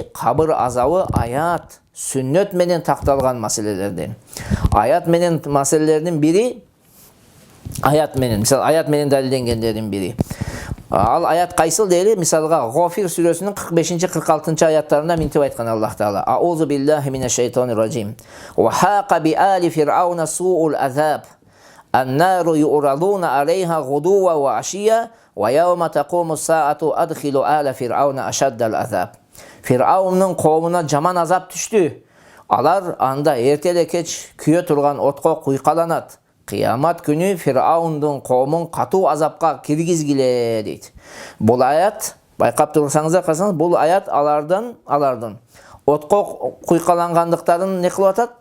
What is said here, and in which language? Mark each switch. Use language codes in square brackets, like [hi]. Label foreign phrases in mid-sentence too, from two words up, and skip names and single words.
[ky] Кабыр азабы аят, сүннөт менен такталган маселелерден. Аят менен маселелердин бири аят менен далилденгендердин бири. Ал аят кайсыл дейли? Мисалга Гофир сүрөсүнүн 45-46 аяттарында минтип айткан Аллах Таала: [ar] "أعوذ بالله من الشيطان الرجيم. وحاق بآل فرعون سوء العذاب. النار يعرضون عليها غدوا وعشيا ويوم تقوم الساعة أدخلوا آل فرعون أشد العذاب." [ky] Фирауннун коомуна жаман азап түштү. Алар анда эртеле кеч күйө турган отко куйкаланат. Кыямат күнү Фираундун коомун катуу азапка киргизгиле дейт. Бул аят, байкап турсаңыздар карасаңыз, бул аят алардын отко куйкалангандыктарын не кылып атат?